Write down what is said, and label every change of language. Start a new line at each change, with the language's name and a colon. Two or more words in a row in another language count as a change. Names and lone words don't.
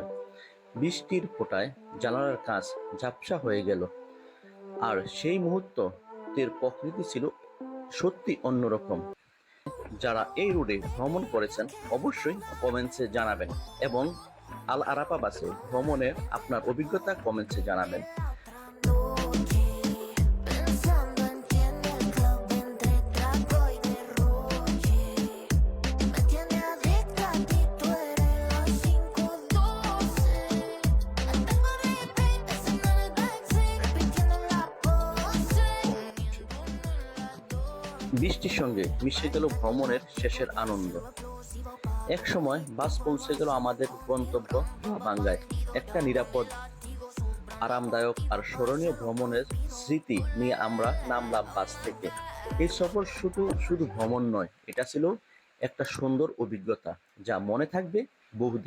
Bangla: বৃষ্টির ফোঁটায় জানালার কাঁচ ঝাপসা হয়ে গেল, আর সেই মুহূর্তের প্রকৃতি ছিল সত্যি অন্যরকম। যারা এই রোডে ভ্রমণ করেছেন অবশ্যই কমেন্টসে জানাবেন এবং আল আরাফা বাসে ভ্রমণের আপনার অভিজ্ঞতা কমেন্টসে জানাবেন।
Spanish: Noche pensando en ti en el club entre trago y derroche. Me tiene adicta a ti, tú eres la 512. La tengo repeat, haciendo en el backseat, repitiendo la pose, poniéndome en la Dolce.
Bangla: বৃষ্টির সঙ্গে মিশে গেল ভ্রমণের শেষের আনন্দ। এক সময় বাস পৌঁছে গেল আমাদের গন্তব্য বাঙ্গায়। একটা নিরাপদ, আরামদায়ক আর স্মরণীয় ভ্রমণের স্মৃতি নিয়ে আমরা নামলাম বাস থেকে। এই সফর শুধু ভ্রমণ নয়, এটা ছিল একটা সুন্দর অভিজ্ঞতা যা মনে থাকবে বহুদিন।